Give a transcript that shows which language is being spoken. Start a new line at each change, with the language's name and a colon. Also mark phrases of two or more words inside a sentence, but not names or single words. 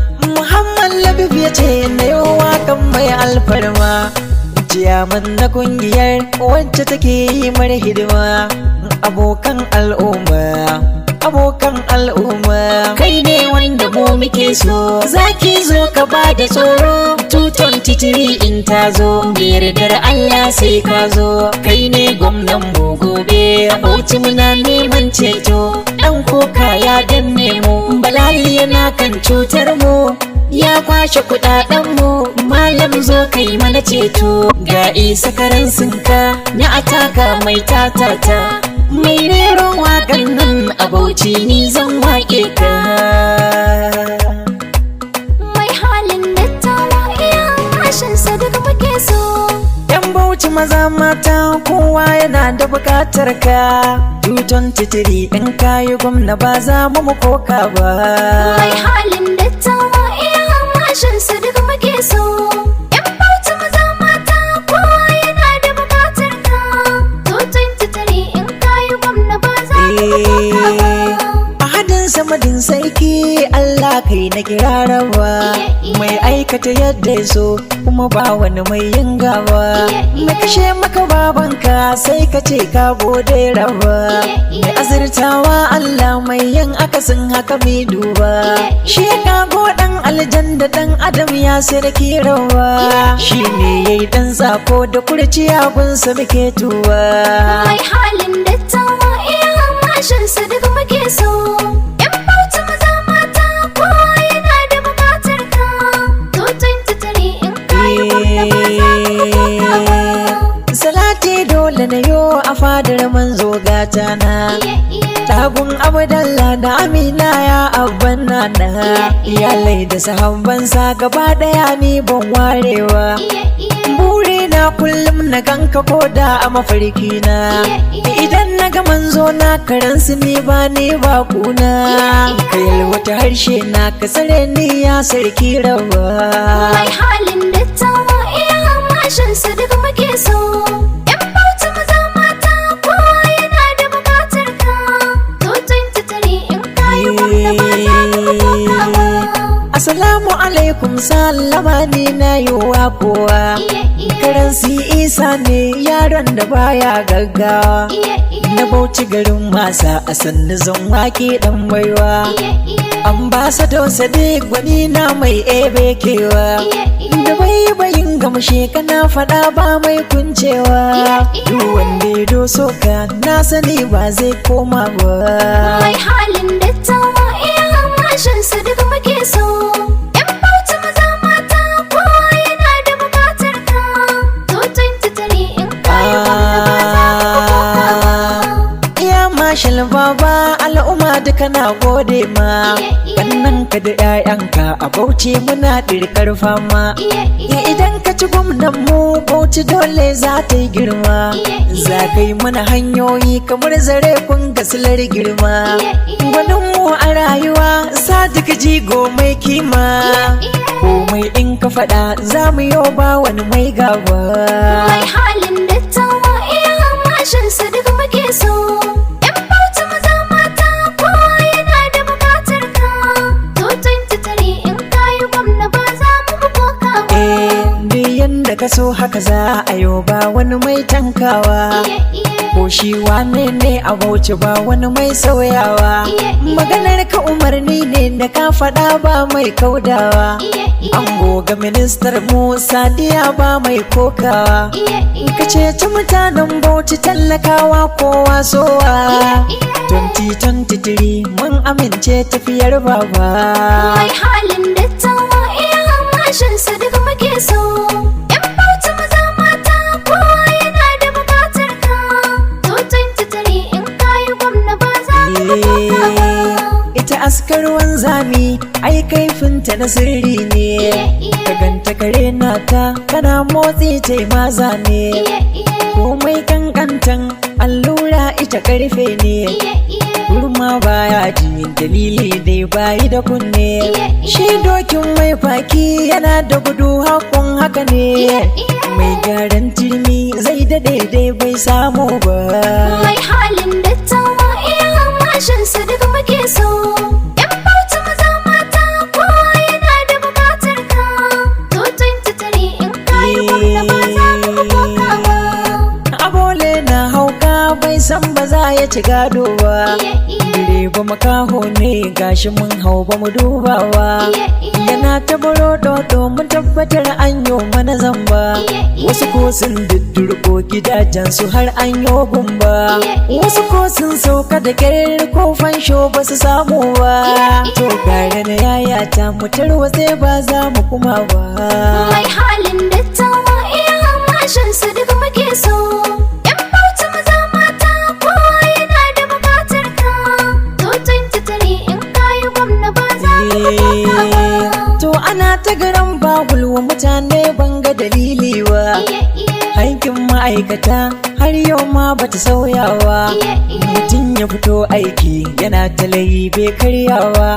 Hausa: Muhammad Labib ya ce na yi waƙan mai alfarma. Ciyaman na kungiyar wacce take yi mara hidima. Abokan al'umma, abokan al'umma. Kai ne wanda mu muke so, zaki zo ka ba da tsoro. Two twenty-three in ta zo, da yardar Allah sai ka zo. Kai ne gwamnan mu gobe, Bauchi muna neman ceto. Ɗan koka ya danne mu, bala'i yana kan cutar mu. Ya kwashe kuɗaɗen mu, malam zo kai mana ceto. Ga isa karan sinka, na ataka mai tatata. Mai rero waƙar nan a Bauchi ni zan waƙe ka. Mai halin dattawa iya kashin sa duk muke so. Yan Bauchi maza mata kowa yana da buƙatar ka. Two twenty-three in ka yi gwamna ba za mu mu koka ba. Mai halin dattawa iya kashin sa duk muke so. Yan Bauchi maza mata kowa yana da buƙatar ka. Two twenty-three in ka yi gwamna ba za mu mu koka ba. Eh, ahadin samadin sarki Allah kai na kirarawa. Iye, iye. Mai aikata yadda ya so kuma ba wani mai yin gawa. Iye, iye. Na kashe maka babanka sai ka ce ka gode rawa. Iye, iye. Mai azurtawa Allah mai yin akasin haka mai duba. Iye, iye. Shi ya kago dan aljan da dan adam ya sarki rawa. Iye, iye. Shi ne ya yi dan tsako da kurciya gunsa muke tuwa. Mai halin dattawa iya kashin sa duk muke so. Yan Bauchi maza mata kowa yana da buƙatar ka. Two twenty-three in ka yi gwamna ba za mu mu koka ba. Salati dole na yo a fadar manzo gata na. Iye, iye. Tagun Abdallah da Amina ya abban nana. Iye, iye. Iyalai da sahabban sa gaba daya ni ban warewa. Iye, iye. Buri na kullum na ganka ko da a mafarki na. Iye, iye. Idan na ga manzo na karan su ni ba ni ba kuna. Iye, iye. Ka yalwata harshe na ka tsare ni ya sarki rawa. Mai halin dattawa iya kashin sa duk muke so. Yan Bauchi maza mata kowa yana da buƙatar ka. Two twenty-three in ka yi gwamna ba za mu mu koka ba.
Arabic: السلام عليكم,
Hausa: sallama ni na yi wa kowa. Iye, iye. Karansi Isa ne yaron da baya gaggawa. Iye, iye. Na Bauchi garin masa a sannu zan wake dan baiwa. Iye, iye. Ambassador Sadiq gwani na mai ebe kewa. Iye, iye. Da baibayin gamshe kana faɗa ba mai kuncewa. Iye, iye. Duk wanda ya doso ka na sani ba zai koma ba. Mai halin dattawa iya kashin sa duk muke so. Yan Bauchi maza mata kowa yana da buƙatar ka. Two twenty-three in ka yi gwamna ba za mu mu koka ba. Iya Marshal Baba al'umma duka na gode ma. Iye, iye. Kannanka da 'ya'yanka a Bauchi muna ɗirkar fama. Iye, iye. Idan ka ci gwamnan mu Bauchi dole za ta yi girma. Iye, iye. Za ka yi mana hanyoyi kamar zare kun ga silar girma. Iye, iye. Gwanin mu a rayuwa Sadiq jigo mai kima. Iye, iye. Komai in ka faɗa za mu yo ba wani mai gaba. Mai halin dattawa iya kashin sa duk muke so. Yan Bauchi maza mata kowa yana da buƙatar ka. Two twenty-three in ka yi gwamna ba za mu mu koka ba. Eh, duk yanda ka so haka za a yo ba wani mai tankawa. Iye, iye. Ko shi wane ne a Bauchi ba wani mai sauyawa. Iye, iye. Maganar ka umarni ne da ka faɗa ba mai kaudawa. Iye, iye. Ango ga ministar mu Sadiya ba mai kokawa. Iye, iye. Ka ceci mutanen Bauchi talakawa kowa sowa. Iye, iye. Twenty twenty-three mun amince tafiyar baba. Mai halin dattawa, iya hamashin su duk muke so. Yan Bauchi maza mata, kowa yana da bukatar ka. Two twenty-three in ka yi gwamna ba za mu koka ba. Ita askar wanzami, ai kaifinta na sirri ne. Iye, iye. Ka ganta kare na ta, kana motsi ta yi maza ne. Iye, iye. Komai kankantan allura ita karfe ne. Iye, iye. Kurma baya ji dalili dai bayi da kunne. Iye, iye. Shi dokin mai faki yana da gudu hakun haka ne. Iye, iye. Mai gyaran turmi zai daɗe dai bai samu ba. Mai halin dattawa, iya hamashin su duk muke so. Yan Bauchi maza mata, kowa yana da bukatar ka. Two twenty-three in ka yi gwamna ba za mu koka ba. Abole na hauka bai san ba za ya ci gado ba. Iye, iye. Direba makaho ne gashi mun hau ba mu duba ba. Iye, iye. Yana ta baro dodo mun tabbatar an yo mana zamba. Iye, iye. Wasu ko sun diddurko gidajen su har an yo gumba. Iye, iye. Wasu ko sun sauka da kyar ko fansho ba su samu ba. Iye, iye. To gare na yaya ta mu tarwatse ba za mu kuma ba. Mai halin dattawa, iya hamashin su duk muke so. Yan Bauchi maza mata, kowa yana da bukatar ka. Two twenty-three in ka yi gwamna ba za mu koka ba. To ana ta garan bahul wa mutane ban ga dalili ba. Iye, iye. Aikin ma'aikata har yau ma bata sauyawa. Iye, iye. Mutum ya fito aiki yana ta layi bai karyawa.